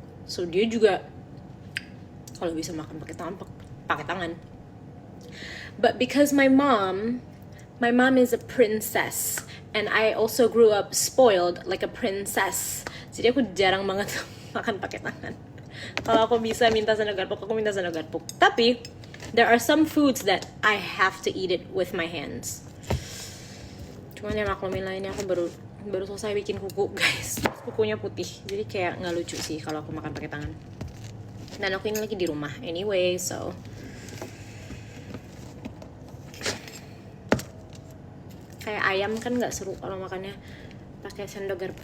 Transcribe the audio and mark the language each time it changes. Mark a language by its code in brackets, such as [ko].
[id] So dia juga kalau bisa makan pakai tangan. [en] But because my mom is a princess, and I also grew up spoiled like a princess. [id] Jadi aku jarang banget makan pakai tangan. Kalau aku bisa minta sendok garpuk, aku minta sendok garpuk. Tapi [en] There are some foods that I have to eat it with my hands. [id] Cuman yang maklumin lainnya aku baru selesai bikin kuku guys. Kukunya putih, jadi kayak nggak lucu sih kalau aku makan pakai tangan. Dan aku ini lagi di rumah anyway, so kayak ayam kan nggak seru kalau makannya pakai sendok garpu.